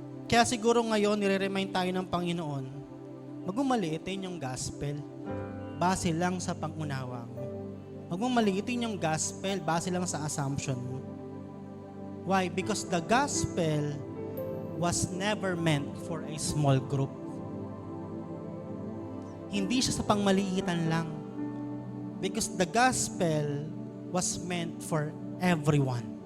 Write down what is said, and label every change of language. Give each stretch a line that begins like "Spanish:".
Filipino: Kaya siguro ngayon, nire-remind tayo ng Panginoon, wag mong maliitin yung gospel base lang sa pangunawa mo. Wag mong maliitin yung gospel base lang sa assumption mo.
English: Why? Because the gospel was never meant for a small group.
Filipino: Hindi siya sa pangmaliitan lang.
English: Because the gospel was meant for everyone.